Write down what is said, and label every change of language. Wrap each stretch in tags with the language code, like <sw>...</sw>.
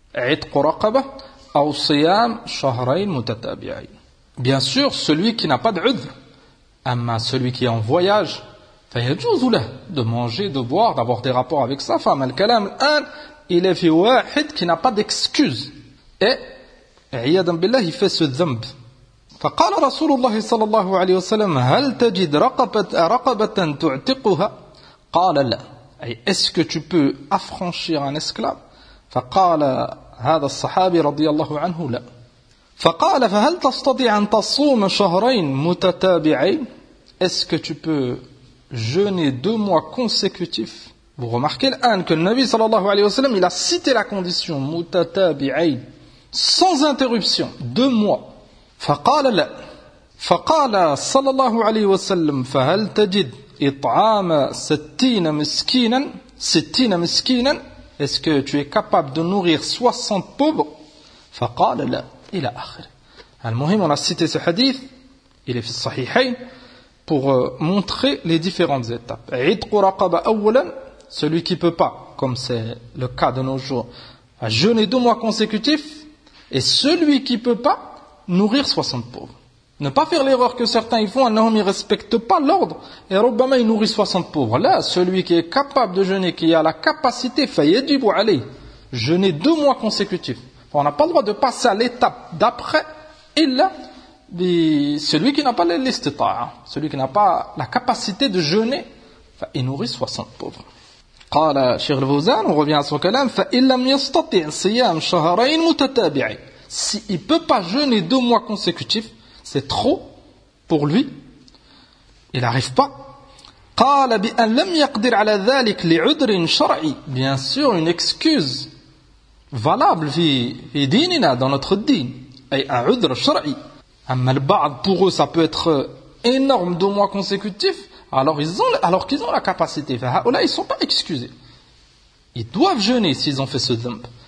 <ar>عتق رقبة أو صيام شهرين متتابعين.</ar> <fr>Bien sûr, celui qui n'a pas d'udhr, amma celui qui est en voyage,</fr> <ar>فيجوز له</ar> <fr>de manger, de boire, d'avoir des rapports avec sa femme.</fr> <ar>الكلام الآن,</ar> <fr>il est في واحد qui n'a pas d'excuse. Et,</fr> <ar>عياذا بالله,</ar> <fr>il fait ce ذنب.</fr> <ar>فقال رسول الله صلى الله عليه وسلم, هل تجد رقبة تعتقها؟ قال لا.</ar> <fr>Est-ce que tu peux affranchir un esclave?</fr> <ar>فقال هذا الصحابي رضي الله عنه لا. فقال فهل تستطيع أن تصوم شهرين متتابعين؟</ar> <fr>Est-ce que tu peux jeûner deux mois consécutifs؟ Vous remarquez الآن que النبي صلى الله عليه وسلم il a cité la condition متتابعين sans interruption deux mois.</fr> <ar>فقال لا. فقال صلى الله عليه وسلم فهل تجد إطعام ستين مسكينا ستين مسكينا؟</ar> <fr>Est-ce que tu es capable de nourrir 60 pauvres?</fr> <ar>فقال لا إلى آخره.</ar> <fr>المهم, on a cité ce hadith, il est</fr> <ar>في الصحيحين,</ar> <fr>pour montrer les différentes étapes.</fr> <ar>عتق رقبة أولا,</ar> <fr>celui qui ne peut pas, comme c'est le cas de nos jours, à jeûner deux mois consécutifs, et celui qui ne peut pas, nourrir 60 pauvres. Ne pas faire l'erreur que certains y font, un homme ne respecte pas l'ordre, et Robama il nourrit 60 pauvres. Là, celui qui est capable de jeûner, qui a la capacité, fayedibou allez, jeûner deux mois consécutifs. On n'a pas le droit de passer à l'étape d'après, il dit celui qui n'a pas les listes, celui qui n'a pas la capacité de jeûner, il nourrit 60 pauvres.</fr> <ar>قال Cheikh Al-Fawzan,</ar> <fr>on revient à son kalam,</fr> <ar>فإن لم يستطيع صيام شهرين متتابعين.</ar> <fr>S'il ne peut pas jeûner deux mois consécutifs, c'est trop pour lui. Il n'arrive pas.</fr> <ar>قال بأن لم يقدر على ذلك لعذر شرعي.</ar> <fr>Bien sûr, une excuse valable</fr> <ar>في ديننا,</ar> <fr>dans notre dîn.</fr> <ar>أي عذر شرعي. أما البعض,</ar> <fr>pour eux, ça peut être énorme, deux mois consécutifs, alors qu'ils ont la capacité.</fr> <ar>فهؤلاء,</ar> <fr>ils ne sont pas excusés. Ils doivent jeûner s'ils ont fait ce dhamb.</fr>